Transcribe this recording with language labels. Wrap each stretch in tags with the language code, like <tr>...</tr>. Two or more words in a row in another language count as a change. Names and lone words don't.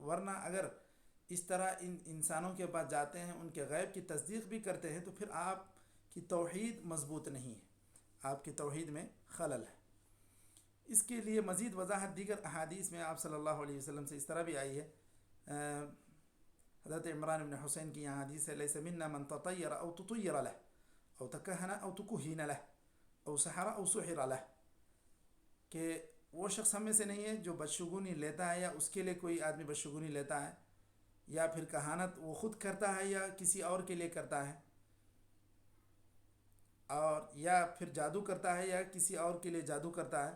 <ur>ورنہ اگر اس طرح ان انسانوں کے پاس جاتے ہیں، ان کے غیب کی تصدیق بھی کرتے ہیں، تو پھر آپ کی توحید مضبوط نہیں ہے۔ آپ کی توحید میں خلل ہے۔ اس کے لیے مزید وضاحت دیگر احادیث میں آپ</ur> <ar>صلی اللہ علیہ وسلم</ar> <ur>سے اس طرح بھی آئی ہے۔ حضرت عمران بن حسین کی یہاں حدیث ہے،</ur> <ar>لیس منا من تطیر او تطیر له او تکہن او تکہین له او سحر او سحر له،</ar> <ur>کہ وہ شخص ہم میں سے نہیں ہے جو بدشگونی لیتا ہے یا اس کے لیے کوئی آدمی بدشگونی لیتا ہے، یا پھر کہانت وہ خود کرتا ہے یا کسی اور کے لیے کرتا ہے، اور یا پھر جادو کرتا ہے یا کسی اور کے لیے جادو کرتا ہے۔</ur>